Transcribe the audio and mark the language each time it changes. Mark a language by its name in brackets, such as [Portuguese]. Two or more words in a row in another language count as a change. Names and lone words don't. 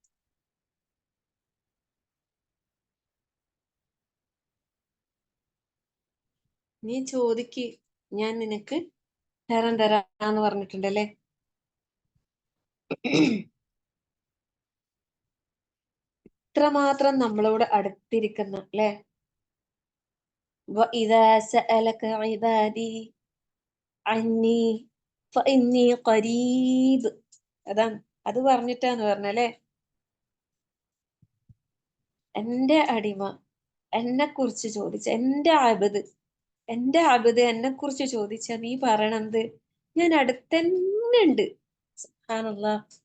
[Malayalam] നീ ചോദിക്ക്, ഞാൻ നിനക്ക് തരാന്ന് പറഞ്ഞിട്ടുണ്ടല്ലേ. ഇത്രമാത്രം നമ്മളോട് അടുത്തിരിക്കുന്ന അല്ലെ. [Arabic] وَإِذَا سَأَلَكَ عِبَادِي عَنِّي فَإِنِّي قَرِيبٌ. [Malayalam] അതാണ്, അത് പറഞ്ഞിട്ടാന്ന് പറഞ്ഞല്ലേ. എന്റെ അടിമ എന്നെ കുറിച്ച് ചോദിച്ച, എന്റെ അബദ് എന്നെ കുറിച്ച് ചോദിച്ച നീ പറയണത് ഞാൻ അടുത്തന്നെ ഉണ്ട്. സുബ്ഹാനല്ലാഹ്.